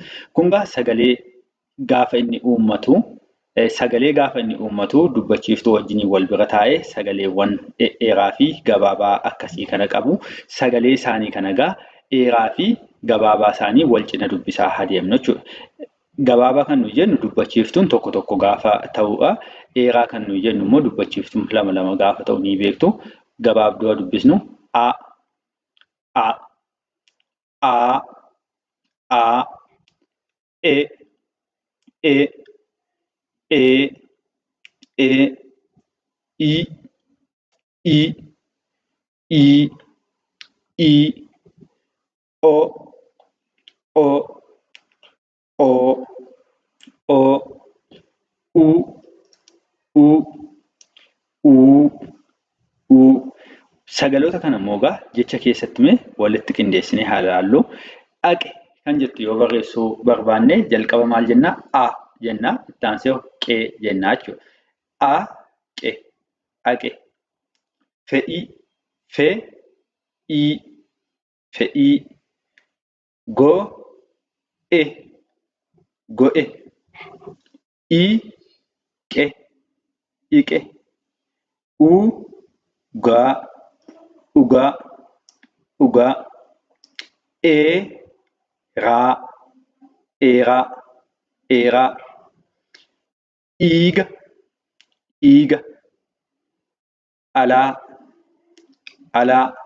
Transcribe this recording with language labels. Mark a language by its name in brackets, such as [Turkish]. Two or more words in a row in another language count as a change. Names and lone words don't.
[Oromo] Kun sagalee gaafa inni uummatu dubbachiiftuu wajjin wal bira taa'ee sagaleewwan dheeraa fi gabaabaa akkasii kana qabu. Sagalee isaanii kana dheeraa fi gabaabaa isaanii wal cina dubbisaa adeemnu jechuudha. Gabaabaa kan nuyi jennu dubbachiiftuun tokko tokko gaafa ta'udha. Dheeraa kan nuyi jennu immoo dubbachiiftuun lama lama gaafa ta'u ni beektu. gabaabduu dubbisnu a a a a e e e e i i i i o o o o u u u u sagaloota kana immoo egaa jecha keessatti mee walitti qindeessinee haa ilaallu. Dhaqe kan jettu yoo barreessuu barbaanne jalqaba maal jennaa? A jennaa. Itti aansee qee jennaa jechuudha. A qe dhaqe. Fe'ii fe ii fe'ii. Go e go'e. I qe iqe. U gaa ugaa ugaa. Raa eeraa eeraa. Iiga iiga. Alaa alaa.